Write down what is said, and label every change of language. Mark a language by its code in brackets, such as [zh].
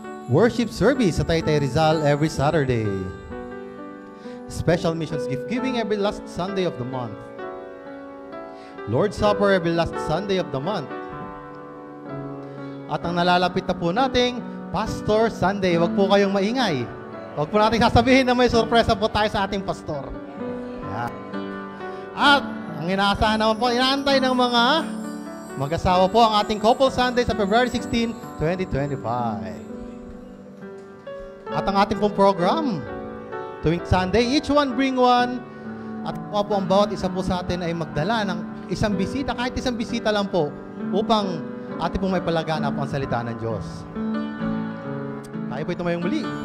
[en] Worship service sa Taytay Rizal every Saturday. Special missions gift giving every last Sunday of the month. Lord's Supper every last Sunday of the month. [tl] At ang nalalapit na po nating Pastor Sunday. Huwag po kayong maingay. Huwag po natin sasabihin na may sorpresa po tayo sa ating pastor. Yan. At ang inaasahan naman po, inaantay ng mga mag-asawa po ang ating Couple Sunday sa February 16, 2025. At ang ating pong program, tuwing Sunday, [en] each one bring one. [tl] At po ang bawat isa po sa atin ay magdala ng isang bisita, kahit isang bisita lang po, upang ating pong may palaganap ang salita ng Diyos. Tayo po tumayong muli.